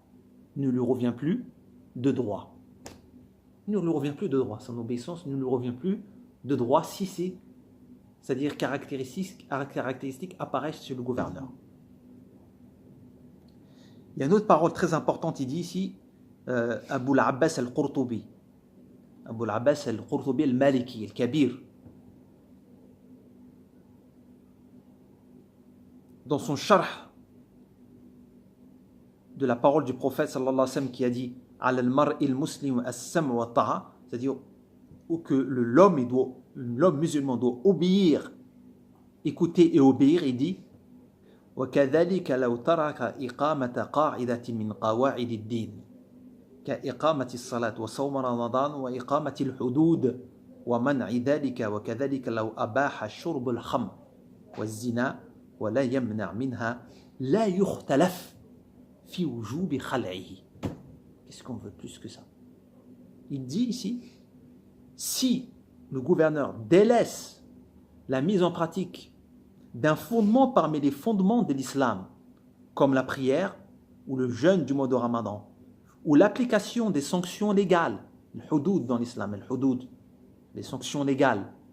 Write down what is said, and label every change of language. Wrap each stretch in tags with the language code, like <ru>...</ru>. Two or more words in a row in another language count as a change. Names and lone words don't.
<fr>Ne lui revient plus de droit. Ne lui revient plus de droit. Son obéissance ne lui revient plus de droit si c'est-à-dire caractéristiques apparaissent chez le gouverneur. Il y a une autre parole très importante, il dit ici, Abu al-Abbas al-Qurtubi. Abu al-Abbas al-Qurtubi al-Maliki, al-Kabir. Dans son sharh de la parole du prophète</fr> <ar>صلى الله عليه وسلم</ar> <fr>qui a dit</fr> <ar>على المرء المسلم السمع والطاعة,</ar> <fr>c'est-à-dire que l'homme musulman doit obéir, écouter et obéir, il dit</fr> <ar>وَكَذَلِكَ لَوْ تَرَكَ إِقَامَةَ قَاعِدَةٍ مِنْ قَوَاعِدِ الدِّينِ كإقامة الصلاة وصوم رمضان وإقامة الحدود ومنع ذلك وكذلك لو أباح شرب الخمر والزنا ولا يمنع منها لا يختلف في وجوب خلعه.</ar> <fr>Qu'est-ce qu'on veut plus que ça? Il dit ici, si le gouverneur délaisse la mise en pratique d'un fondement parmi les fondements de l'islam, comme la prière ou le jeûne du mois de Ramadan, ou l'application des sanctions légales, le hudud dans l'islam, le hudud, les sanctions légales,</fr>